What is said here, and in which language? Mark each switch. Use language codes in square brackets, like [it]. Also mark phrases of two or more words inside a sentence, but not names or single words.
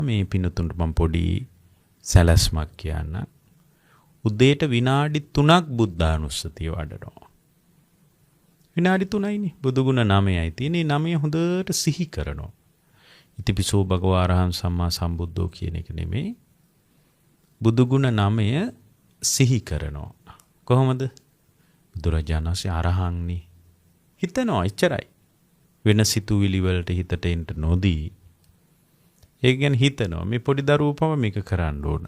[si] මේ පින්නතුන්ට මම පොඩි සැලැස්මක් කියන්න. උදේට විනාඩි 3ක් බුද්ධානුස්සතිය වඩනවා. විනාඩි 3යිනේ. බුදුගුණ 9යි තියෙන්නේ. 9 හොඳට සිහි කරනවා. [pi] ඉතිපිසෝ භගවා අරහං සම්මා සම්බුද්ධෝ [si] කියන එක නෙමෙයි. බුදුගුණ 9 සිහි කරනවා. කොහොමද? බුදුරජාණන් වහන්සේ අරහංනි. හිතනවා එච්චරයි. වෙන සිතුවිලි වලට හිතට එන්න නොදී. ඒ කියන්නේ හිතනවා මේ පොඩි දරුවෝපම මේක කරන්න ඕන.